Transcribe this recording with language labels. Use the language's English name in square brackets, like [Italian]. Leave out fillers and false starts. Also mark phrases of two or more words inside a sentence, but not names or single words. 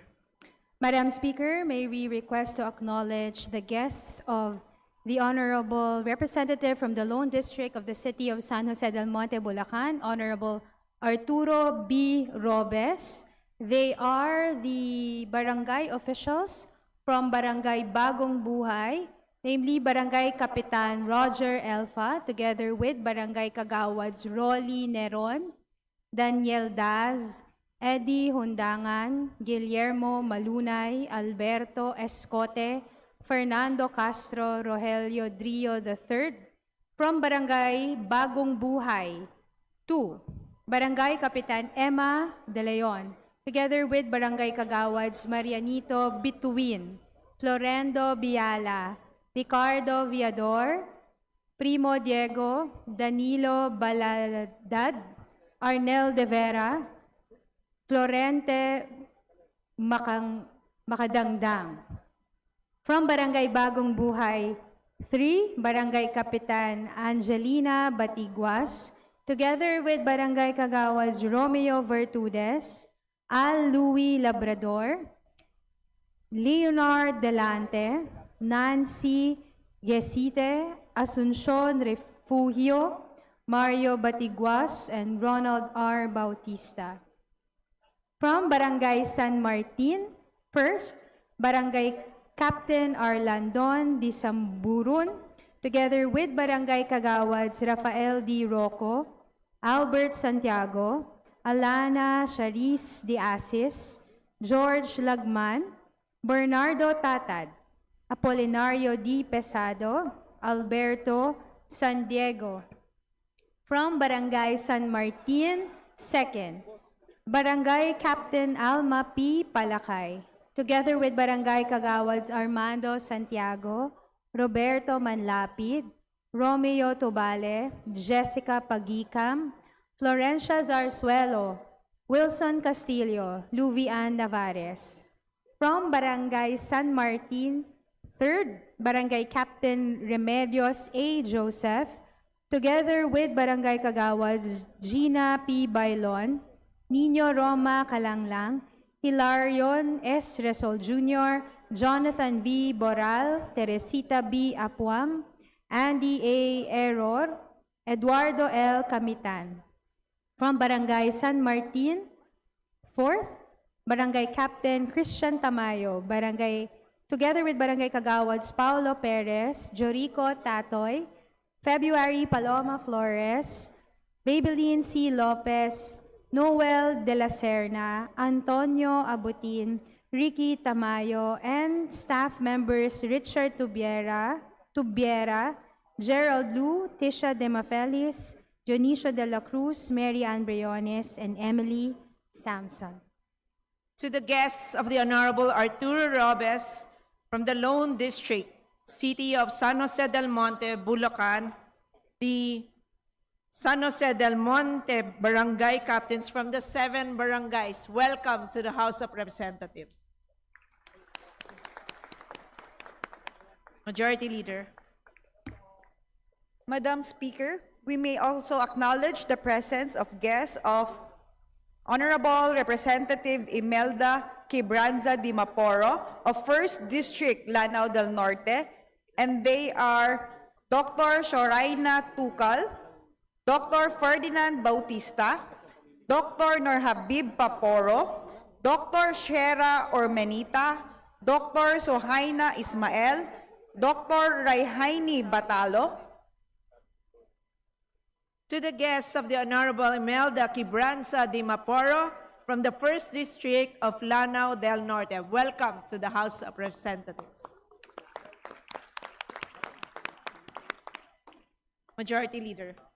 [English] Madam Speaker, may we request to acknowledge the guests of the Honorable Representative from the Lone District of the City of San Jose del Monte, Bulacan, Honorable Arturo B. Robes. They are the barangay officials from Barangay Bagong Buhay, namely Barangay Kapitan Roger Elfa, together with Barangay Kagawads Rolly Neron, Daniel Daz, Eddie Hundangan, Guillermo Malunay, Alberto Escote, Fernando Castro, Rogelio Drio III, from Barangay Bagong Buhay, 2. Barangay Kapitan Emma De Leon, together with Barangay Kagawads Marianito Bituin, Florendo Biala, Ricardo Viador, Primo Diego, Danilo Baladad, Arnel De Vera, Florente Makadangdang. From Barangay Bagong Buhay, 3. Barangay Kapitan Angelina Batiguas, together with Barangay Kagawads Romeo Vertudes, Al Louis Labrador, Leonard Delante, Nancy Yesite, Asuncion Refugio, Mario Batiguas, and Ronald R. Bautista. From Barangay San Martin, 1st, Barangay Captain Arlandon Di Samburun, together with Barangay Kagawads Rafael D. Rocco, Albert Santiago, Alana Charis Di Asis, George Lagman, Bernardo Tatad, Apolinario D. Pesado, Alberto San Diego. From Barangay San Martin, 2nd, Barangay Captain Alma P. Palakay, together with Barangay Kagawads Armando Santiago, Roberto Manlapid, Romeo Tobale, Jessica Pagicam, Florencia Zarzuelo, Wilson Castillo, Luvian Navares. From Barangay San Martin, 3rd, Barangay Captain Remedios A. Joseph, together with Barangay Kagawads Gina P. Bailon, Nino Roma Calanglang, Hilarion S. Resol Jr., Jonathan B. Boral, Teresita B. Apuam, Andy A. Error, Eduardo L. Camitan. From Barangay San Martin, 4th, Barangay Captain Christian Tamayo, together with Barangay Kagawads Paulo Perez, Jorico Tatoy, February Paloma Flores, Babeline C. Lopez, Noel De La Serna, Antonio Abutin, Ricky Tamayo, and staff members Richard Tubiera, Gerald Lu, Tisha Demafelis, Dionisio De La Cruz, Mary Ann Briones, and Emily Samson. To the guests of the Honorable Arturo Robes from the Lone District, City of San Jose del Monte, Bulacan, the San Jose del Monte Barangay Captains from the 7 barangays, welcome to the House of Representatives. Majority Leader. Madam Speaker, we may also acknowledge the presence of guests of Honorable Representative Imelda Quibranza Di Maporo of 1st District, Lanao del Norte, and they are Dr. Shoraina Tukal, Dr. Ferdinand Bautista, Dr. Norhabib Paporo, Dr. Shera Ormenita, Dr. Sohaina Ismael, Dr. Raihaini Batalo. To the guests of the Honorable Imelda Quibranza Di Maporo from the 1st District of Lanao del Norte, welcome to the House of Representatives. Majority Leader.